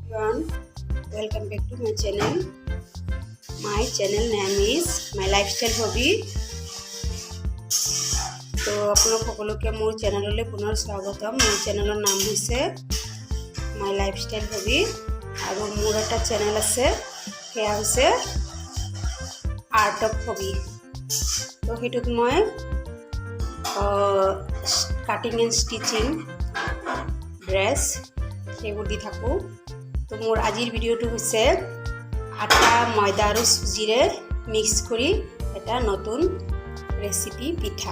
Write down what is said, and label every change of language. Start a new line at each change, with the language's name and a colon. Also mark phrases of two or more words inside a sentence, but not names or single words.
English: everyone, welcome back to my channel. My channel name is my lifestyle hobby.
Assamese: তো আপোনালোক সকলোকে মোৰ চেনেললৈ পুনৰ স্বাগতম। মোৰ চেনেলৰ নাম হৈছে
English: my lifestyle hobby
Assamese: আৰু মোৰ এটা চেনেল আছে সেয়া হৈছে
English: art of hobby।
Assamese: তো হেতুত মই
English: cutting and stitching dress
Assamese: সেইবোৰ দি থাকোঁ। তো মোৰ আজিৰ ভিডিঅ'টো হৈছে আটা ময়দা আৰু চুজিৰে মিক্স কৰি এটা নতুন ৰেচিপি পিঠা।